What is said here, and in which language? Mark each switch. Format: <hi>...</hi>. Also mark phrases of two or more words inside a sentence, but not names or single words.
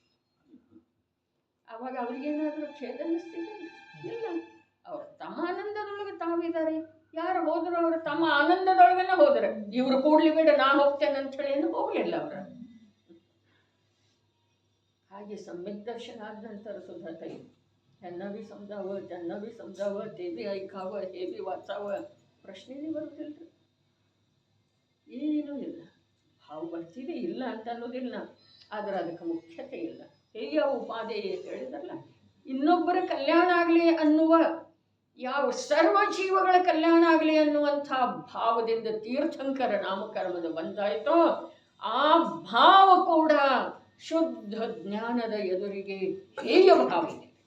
<kn>ಅವಾಗ ಅವ್ರಿಗೇನಾದ್ರೂ ಖೇದ ಅನ್ನಿಸ್ತಿದೆ? ಇಲ್ಲ. ಅವ್ರು ತಮ್ಮ ಆನಂದದೊಳಗೆ ತಾವಿದ್ದಾರೆ. ಯಾರು ಹೋದ್ರು ಅವರು ತಮ್ಮ ಆನಂದದೊಳಗನೆ ಹೋದ್ರೆ. ಇವ್ರು ಕೂಡ್ಲಿ ಬೇಡ ನಾ ಹೋಗ್ತೇನೆ ಅಂತ ಹೇಳಿ ಏನು ಹೋಗ್ಲಿಲ್ಲ ಅವರ.</kn> <mr>ಹಾಗೆ सम्यक दर्शन आद नंतर सुद्धा ताई त्यांना बी समजावं, त्यांना बी समजावं, ते बी ऐकावं, हे बी वाचावं.</mr> <kn>ಪ್ರಶ್ನೆನೇ ಬರುತ್ತಿಲ್ಲ. ಏನೂ ಇಲ್ಲ. ಭಾವ ಬರ್ತಿದೆ, ಇಲ್ಲ ಅಂತ ಅನ್ನೋದಿಲ್ಲ. ಆದರೆ ಅದಕ್ಕೆ ಮುಖ್ಯತೆ ಇಲ್ಲ. ಹೇಗೆ ಆ ಉಪಾದೆ ಹೇಳಿದ್ರಲ್ಲ, ಇನ್ನೊಬ್ಬರ ಕಲ್ಯಾಣ ಆಗಲಿ ಅನ್ನುವ, ಯಾವ ಸರ್ವ ಜೀವಗಳ ಕಲ್ಯಾಣ ಆಗಲಿ ಅನ್ನುವಂಥ ಭಾವದಿಂದ ತೀರ್ಥಂಕರ ನಾಮಕರ್ಮದ ಬಂದಾಯಿತೋ, ಆ ಭಾವ ಕೂಡ ಶುದ್ಧ ಜ್ಞಾನದ ಎದುರಿಗೆ ಹೇಯ ಭಾವ ಇದೆ.</kn>